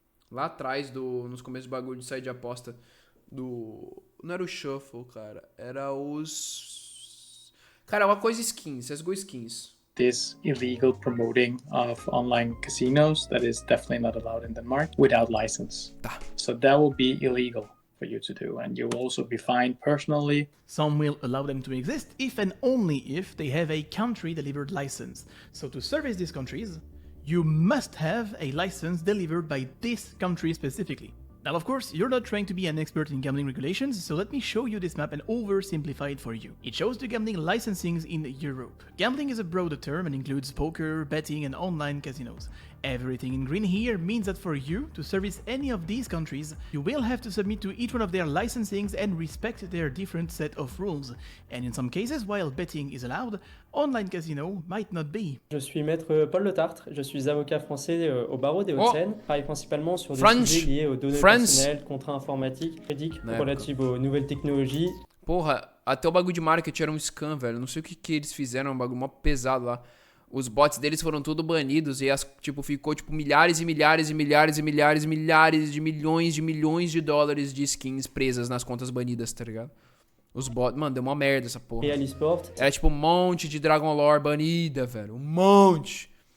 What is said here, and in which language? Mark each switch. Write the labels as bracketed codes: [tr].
[pt] Lá atrás, nos começos do bagulho de sair de aposta não era o Shuffle, cara. Era os... Cara, uma coisa skins, CSGO skins. [en] This illegal promoting of online casinos that is definitely not allowed in Denmark without license. [pt] Tá. [en] So that will be illegal for you to do, and you will also be fined personally. Some will allow them to exist if and only if they have a country-delivered license. So to service these countries, you must have a license delivered by this country specifically. Now, of course, you're not trying to be an expert in gambling regulations, so let me show you this map and oversimplify it for you. It shows the gambling licensings in Europe. Gambling is a broader term and includes poker, betting, and online casinos. Everything in green here means that for you to service any of these countries, you will have to submit to each one of their licensings and respect their different set of rules. And in some cases, while betting is allowed, online casino might not be. [fr] Je suis maître Paul Le Tartre, je suis avocat français au barreau des Hauts-de-Seine. Je travaille principalement sur des sujets liés aux données personnelles, contrats informatiques, juridiques, relatifs aux nouvelles technologies. [pt] Porra, até o bagulho de marketing era um scam, velho. Não sei o que eles fizeram, um bagulho mó pesado lá. Os bots deles foram tudo banidos e ficou milhares e milhares e milhares e milhares e milhares de milhões de dólares de skins presas nas contas banidas, tá ligado? Os bots, mano, deu uma merda essa porra. Era um monte de Dragon Lore banida, velho. Um monte.